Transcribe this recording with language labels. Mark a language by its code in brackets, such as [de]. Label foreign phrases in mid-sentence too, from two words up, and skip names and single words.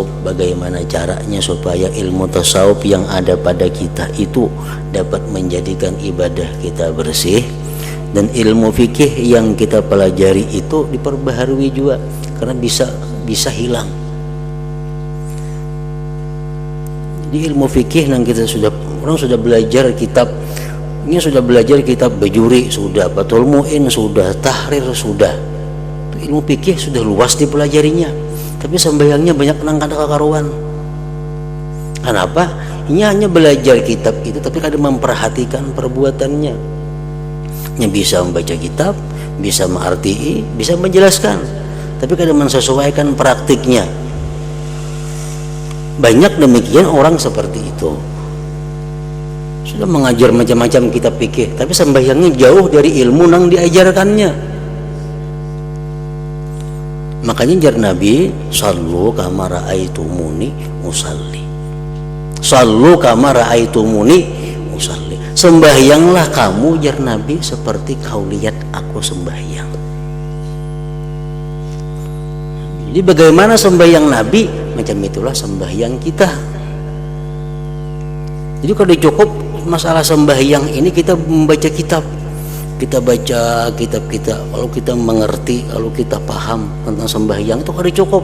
[id] Bagaimana caranya supaya ilmu tasawuf yang ada pada kita itu dapat menjadikan ibadah kita bersih, dan ilmu fikih yang kita pelajari itu diperbaharui juga, karena bisa hilang. Di ilmu fikih yang kita orang sudah belajar kitab ini, sudah belajar kitab Bajuri, sudah Fathul Mu'in, sudah Tahrir, sudah ilmu fikih sudah luas dipelajarinya, tapi sembahyangnya banyak [bjn] nang kada kakaruan. [id] Kenapa? Ini hanya belajar kitab itu tapi kada memperhatikan perbuatannya. Nya bisa membaca kitab, bisa mengarti, bisa menjelaskan, tapi kada mensesuaikan praktiknya. Banyak demikian orang seperti itu. Sudah mengajar macam-macam kitab fikih, tapi sembahyangnya jauh dari ilmu yang diajarkannya. Makanya jar Nabi, [ar] صلوا كما رأيتموني أصلي. صلوا كما رأيتموني أصلي. [id] Sembahyanglah kamu, jar Nabi, seperti kau lihat aku sembahyang. Jadi bagaimana sembahyang Nabi, macam itulah sembahyang kita. Jadi kalau cukup masalah sembahyang ini kita membaca kitab, kita baca kitab kita, kalau kita mengerti, kalau kita paham tentang sembahyang itu kada cukup.